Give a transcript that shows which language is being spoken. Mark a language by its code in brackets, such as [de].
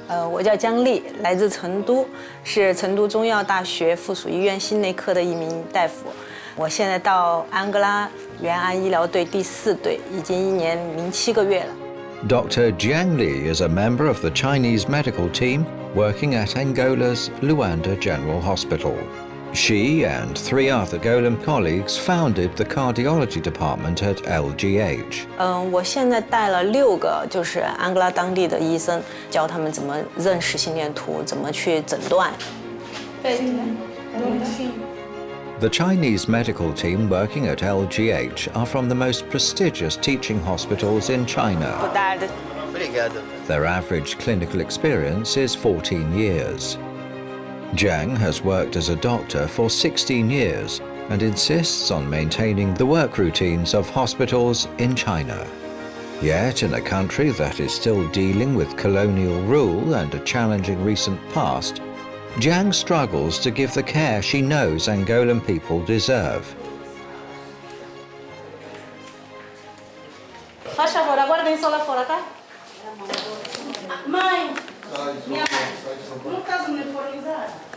[zh] 我叫姜丽，来自成都，是成都中医药大学附属医院心内科的一名大夫。我现在到安哥拉援安医疗队第4队，已经1年零7个月了。 [en] Dr. Jiang Li is a member of the Chinese medical team working at Angola's Luanda General Hospital. She and 3 other Golan colleagues founded the cardiology department at LGH. [zh] 我现在带了6个，就是安哥拉当地的医生，教他们怎么认识心电图，怎么去诊断。 [en] The Chinese medical team working at LGH are from the most prestigious teaching hospitals in China. Their average clinical experience is 14 years. Jiang has worked as a doctor for 16 years and insists on maintaining the work routines of hospitals in China. Yet, in a country that is still dealing with colonial rule and a challenging recent past, Jiang struggles to give the care she knows Angolan people deserve. [pt] Faz favor, aguardem só lá fora, tá? Mãe! Minha mãe! Não estás uniformizada?